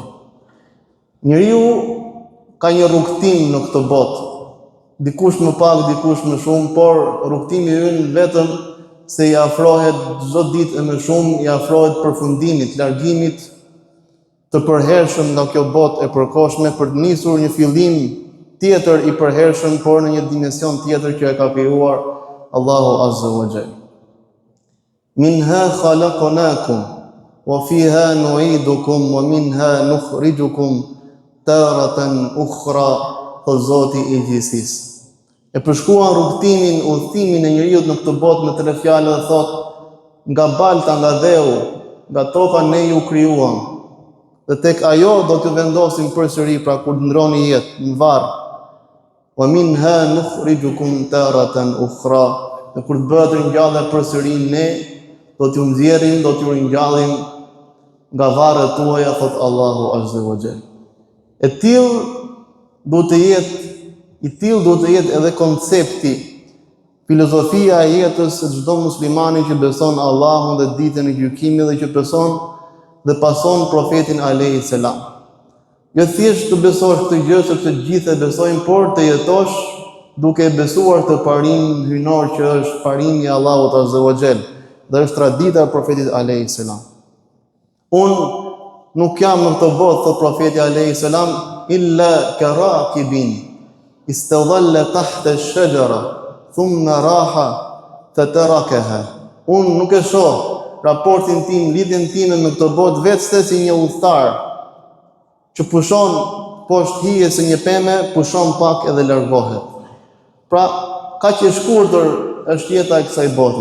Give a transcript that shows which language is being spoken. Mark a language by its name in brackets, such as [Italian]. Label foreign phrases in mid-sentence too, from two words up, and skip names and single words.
[Albanian] Njeriu ka një rrugtim në këtë botë, dikush më pak, dikush më shumë, por rrugtimi ynë vetëm se i afrohet çdo ditë e më shumë, i afrohet përfundimit, largimit të përhershëm nga kjo botë e përkohshme për të nisur një fillim tjetër i përhershëm, por në një dimension tjetër që e ka krijuar Allahu [Arabic] عز وجل. منها خلقناكم وفيها نعيدكم ومنها نخرجكم تارة أخرى, [Albanian] thot Zoti i gjithësisë. E përshkruan rrugtimin, udhëtimin e njeriu në këtë botë me tre fjalë dhe thot: nga balta, nga dheu, nga toka ne ju krijuam. Dhe tek ajo do t'ju vendosim përsëri, pra kur ndroni jetë në varr. [Arabic] ومنها نخرجكم تارة أخرى. [Albanian] Dhe kur të bëhet ringjallja përsëri, ne do t'ju nxjerrim, do t'ju ringjallim nga varret tuaja, thot Allahu [Arabic] عز وجل. [Albanian] I tillë duhet të jetë edhe koncepti, filozofia e jetës së çdo muslimani që beson Allahun dhe ditën e gjykimit dhe që beson dhe pason profetin [Arabic] عليه السلام. [Albanian] Jo thjesht të besosh këtë gjë sepse të gjithë e besojnë, por të jetosh duke besuar të parim hyjnor që është parimi i Allahut [Arabic] عز وجل [Albanian] dhe është tradita e profetit [Arabic] عليه السلام. [Albanian] Unë nuk jam në këtë botë, thot profeti [Arabic] عليه السلام, إلا كراكب استظل تحت الشجرة ثم راح فتركها. [Albanian] Unë nuk e shoh raportin tim, lidhjen time me këtë botë vetë si një udhëtar që pushon poshtë hijes së një peme, pushon pak edhe largohet. Pra, kaq e shkurtër është jeta e kësaj bote.